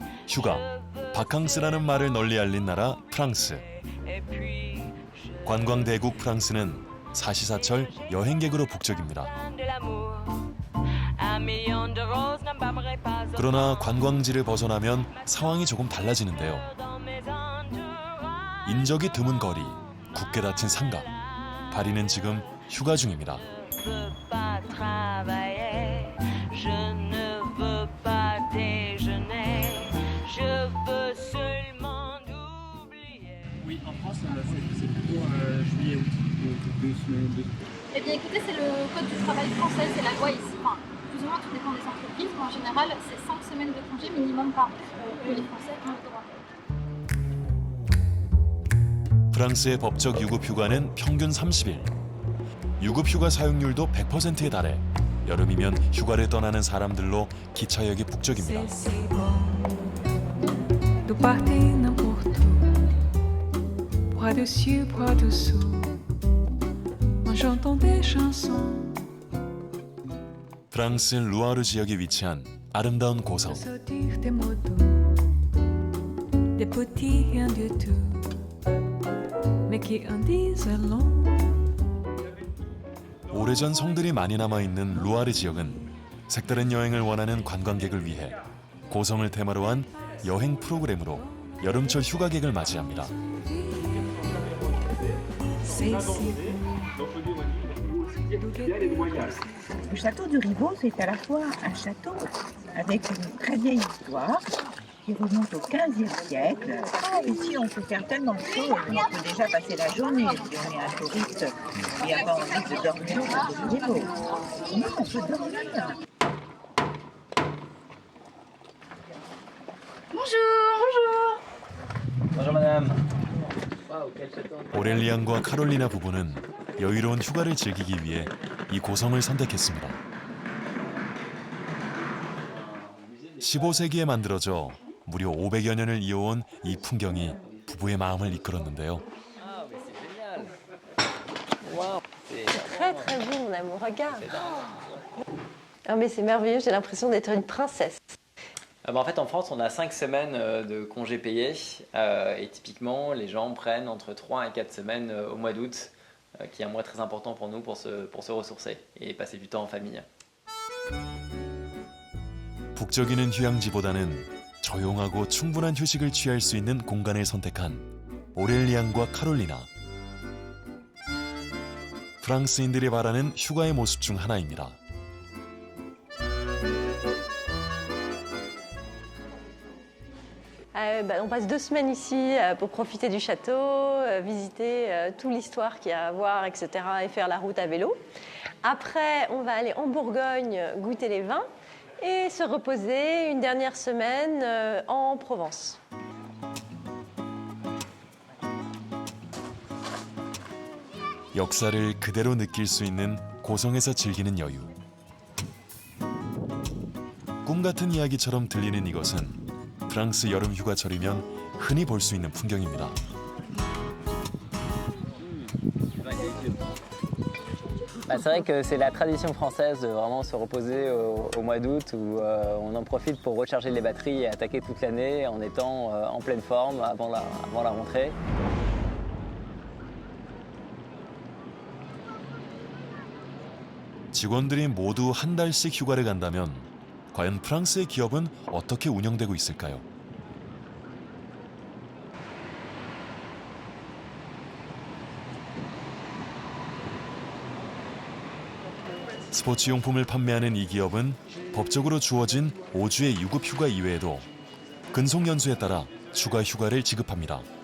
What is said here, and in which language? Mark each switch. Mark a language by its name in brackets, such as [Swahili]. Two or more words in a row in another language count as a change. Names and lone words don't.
[Korean] 휴가, 바캉스라는 말을 널리 알린 나라 프랑스. [French] Et puis [Korean] 관광 대국 프랑스는 사시사철 여행객으로 북적입니다. [French] de l'amour. Un million de roses n'embaumerait pas [Korean] 그러나 관광지를 벗어나면 상황이 조금 달라지는데요. [French] dans mes entourages. [Korean] 인적이 드문 거리, 굳게 닫힌 상가. 파리는 지금 휴가 중입니다. [French] Je ne veux pas travailler, je ne veux pas déjeuner, je veux seulement oublier. Oui, en France, c'est plutôt juillet-août, donc 2 semaines. Eh bien écoutez, c'est le code du travail français, c'est la loi ici. Enfin, plus ou moins tout dépend des entreprises, mais en général, c'est 5 semaines de congé minimum par an. Que les Français ont le droit. [Korean] 프랑스의 법적 유급 휴가는 평균 30일. 유급 휴가 사용률도 100%에 달해 여름이면 휴가를 떠나는 사람들로 기차역이 북적입니다. [French] Nous partir n'importe où, bras dessus, bras dessous, en chantant des chansons. [Korean] 프랑스 루아르 지역에 위치한 아름다운 고성. [French] Sortir des mots doux, des petits rien du tout, mais qui en disent long. [Korean] 오래전 성들이 많이 남아있는 루아르 지역은 색다른 여행을 원하는 관광객을 위해 고성을 테마로 한 여행 프로그램으로 여름철 휴가객을 맞이합니다. [French] Le château du Rivaux, c'est à la fois un château avec une très vieille histoire qui remonte au XVe siècle. Ici, on peut faire tellement de choses. On peut déjà passer la journée. Si on est un touriste qui n'a pas envie de dormir au château du Rivaux. Non, on peut dormir. Bonjour madame. [Korean] 오렐리안과 카롤리나 부부는 여유로운 휴가를 즐기기 위해 이 고성을 선택했습니다. 15세기에 만들어져 무려 500여 년을 이어온 이 풍경이 부부의 마음을 이끌었는데요. [French] Très très beau mon amour, regarde. Ah mais c'est merveilleux, j'ai l'impression d'être une princesse. En fait, en France, on a 5 semaines de congés payés et typiquement, les gens prennent entre 3 et 4 semaines au mois d'août, qui est un mois très important pour nous pour se ressourcer et passer du temps en famille. [Korean] 북적이는 휴양지보다는 조용하고 충분한 휴식을 취할 수 있는 공간을 선택한 오렐리안과 카롤리나. 프랑스인들이 바라는 휴가의 모습 중 하나입니다. [French] On passe 2 semaines ici pour profiter du château, visiter toute l'histoire qu'il y a à voir, etc. et faire la route à vélo. Après, on va aller en Bourgogne goûter les vins et se reposer une dernière semaine en Provence. [Korean] 역사를 그대로 느낄 수 있는 고성에서 즐기는 여유. 꿈 같은 이야기처럼 들리는 이것은 프랑스 여름 휴가철이면 흔히 볼 수 있는 풍경입니다. [French] C'est vrai que c'est la tradition française de vraiment se reposer au mois d'août où on en profite pour recharger les batteries et attaquer toute l'année en étant en pleine forme avant la rentrée. [Korean] 직원들이 모두 한 달씩 휴가를 간다면 과연 프랑스의 기업은 어떻게 운영되고 있을까요? 스포츠용품을 판매하는 이 기업은 법적으로 주어진 5주의 유급 휴가 이외에도 근속 연수에 따라 추가 휴가를 지급합니다.